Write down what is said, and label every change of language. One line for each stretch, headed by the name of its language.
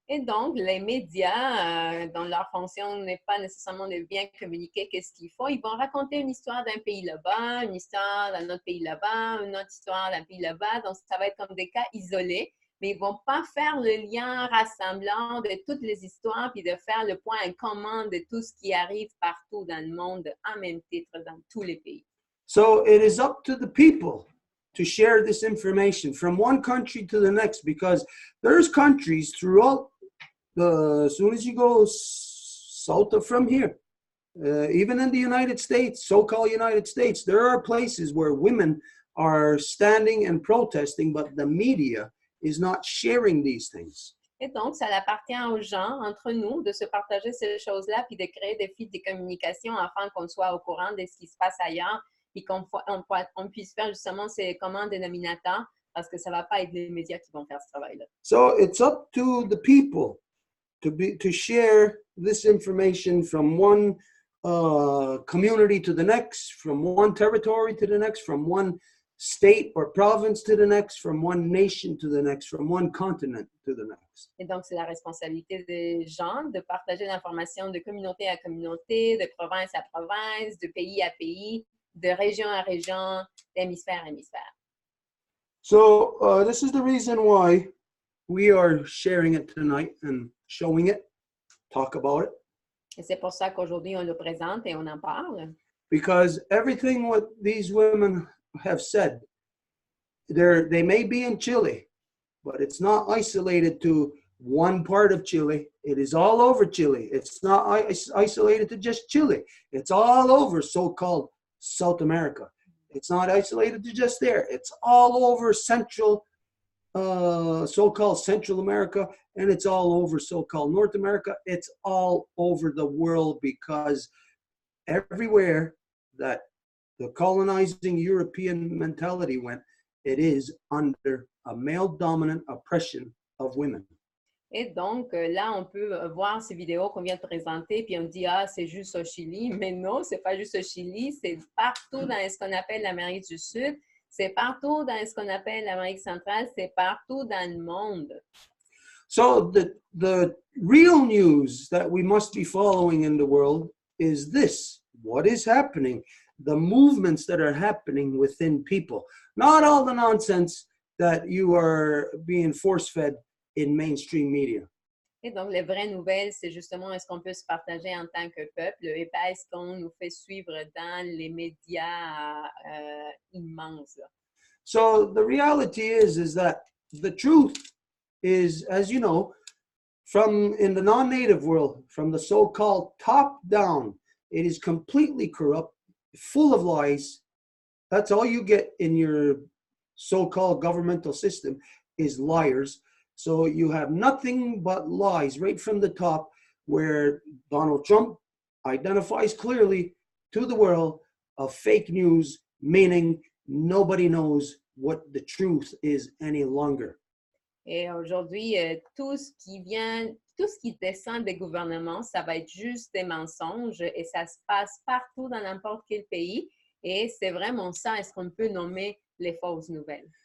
French: Et donc, les médias, dont leur fonction n'est pas nécessairement de bien communiquer qu'est-ce qu'il faut, ils vont raconter une histoire d'un pays là-bas, une histoire d'un autre pays là-bas, une autre histoire d'un pays là-bas. Donc, ça va être comme des cas isolés, mais ils ne vont pas faire le lien rassemblant de toutes les histoires puis de faire le point commun de tout ce qui arrive partout dans le monde en même titre dans tous les pays.
English: So it is up to the people to share this information from one country to the next, because there's countries throughout as soon as you go south of from here, even in the United States, so-called United States, there are places where women are standing and protesting, but the media is not sharing these things.
French: Et donc, ça appartient aux gens, entre nous, de se partager ces choses-là, puis de créer des fils de communication afin qu'on soit au courant de ce qui se passe ailleurs, puis qu'on puisse faire justement ces communs dénominateurs, parce que ça ne va pas être les médias qui vont faire ce travail-là.
English: So it's up to the people to share this information from one community to the next, from one territory to the next, from one state or province to the next, from one nation to the next, from one continent to the next.
French: Et donc, c'est la responsabilité des gens de partager l'information de communauté à communauté, de province à province, de pays à pays, de région à région, d'hémisphère à hémisphère.
English: So this is the reason why we are sharing it tonight and showing it, talk about it.
French: Et c'est pour ça qu'aujourd'hui, on le présente et on en parle.
English: Because everything what these women have said, they may be in Chile, but it's not isolated to one part of Chile. It is all over Chile. It's not isolated to just Chile. It's all over so-called South America. It's not isolated to just there. It's all over Central, so-called Central America, and it's all over so-called North America. It's all over the world, because everywhere that the colonizing European mentality went, it is under a male-dominant oppression of women.
French: Et donc, là, on peut voir ces vidéos qu'on vient de présenter, puis on dit, ah, c'est juste au Chili. Mais non, c'est pas juste au Chili, c'est partout dans ce qu'on appelle l'Amérique du Sud, c'est partout dans ce qu'on appelle l'Amérique centrale, c'est partout dans le monde.
English: So the real news that we must be following in the world is this: what is happening, the movements that are happening within people, not all the nonsense that you are being force-fed in mainstream media.
French: Et donc, les vraies nouvelles, c'est justement est-ce qu'on peut se partager en tant que peuple et pas est-ce qu'on nous fait suivre dans les médias immenses.
English: So the reality is that the truth is, as you know, from in the non-native world, from the so-called top down, it is completely corrupt, full of lies. That's all you get in your so-called governmental system is liars. So you have nothing but lies right from the top, where Donald Trump identifies clearly to the world of fake news, meaning nobody knows what the truth is any longer.
French: Et aujourd'hui, tout ce qui descend des gouvernements, ça va être juste des mensonges et ça se passe partout dans n'importe quel pays. Et c'est vraiment ça, est-ce qu'on peut nommer les fausses nouvelles.